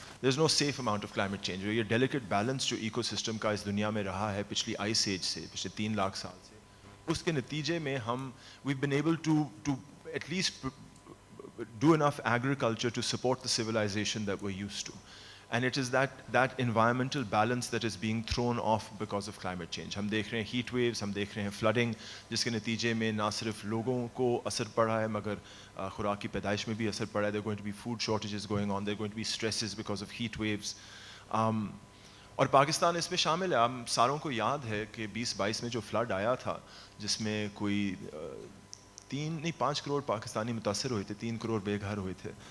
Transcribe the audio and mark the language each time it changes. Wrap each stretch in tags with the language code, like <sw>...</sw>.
<en>There is no safe amount of climate change.</en> <ur>یہ delicate balance جو eco system کا اس دنیا میں رہا ہے پچھلی آئس ایج سے, پچھلے 3 لاکھ سال سے, اس کے نتیجے میں</ur> <en>ہم we been able to at least do enough agriculture to support the civilization that we're used to. And it is that environmental balance that is being thrown off because of climate change.</en> <ur>ہم دیکھ رہے ہیں heat waves, ہم دیکھ رہے ہیں flooding, جس کے نتیجے میں نہ صرف لوگوں کو اثر پڑا ہے مگر خوراک کی پیدائش میں بھی اثر پڑا ہے.</ur> <en>there are going to be food shortages going on, there are going to be stresses because of heat waves.</en> <ur>اور پاکستان اس میں شامل ہے. ہم ساروں کو یاد ہے کہ 2022 میں جو فلڈ آیا تھا جس میں کوئی 5 کروڑ پاکستانی متاثر ہوئے تھے, 3 کروڑ بے گھر ہوئے تھے.</ur>